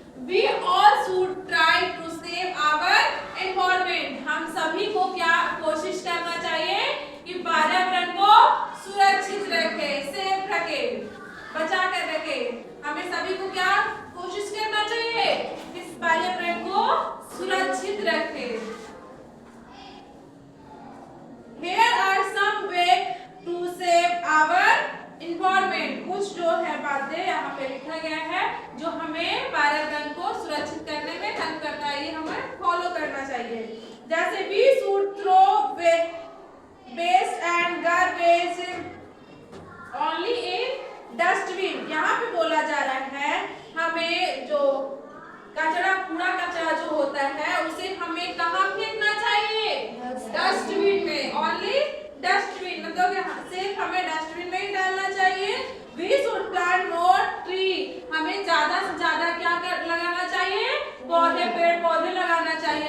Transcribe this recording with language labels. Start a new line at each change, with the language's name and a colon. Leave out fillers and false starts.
English: We all should try to save our environment.
Hindi: हम सभी को क्या कोशिश करना चाहिए कि पर्यावरण को सुरक्षित रखे, सेफ रखे, बचा कर रखे। हमें सभी को क्या कोशिश करना चाहिए? इस पर्यावरण को सुरक्षित रखे।
English: Here are some way to save our environment.
Hindi: कुछ जो है बातें यहाँ पे लिखा गया है जो हमें पर्यावरण को सुरक्षित करने में हेल्प करता है, ये हमें फॉलो करना चाहिए। जैसे
English: we should throw waste and garbage only in dustbin.
Hindi: यहाँ पे बोला जा रहा है हमें जो कचरा, कूड़ा कचरा जो होता है उसे हमें कहाँ फेंकना चाहिए? डस्टबिन में। ओनली डस्टबिन, मतलब सिर्फ हमें डस्टबिन में ही डालना चाहिए।
English: We should plant more tree.
Hindi: हमें ज्यादा से ज्यादा क्या लगाना चाहिए? पौधे, पेड़ पौधे लगाना चाहिए।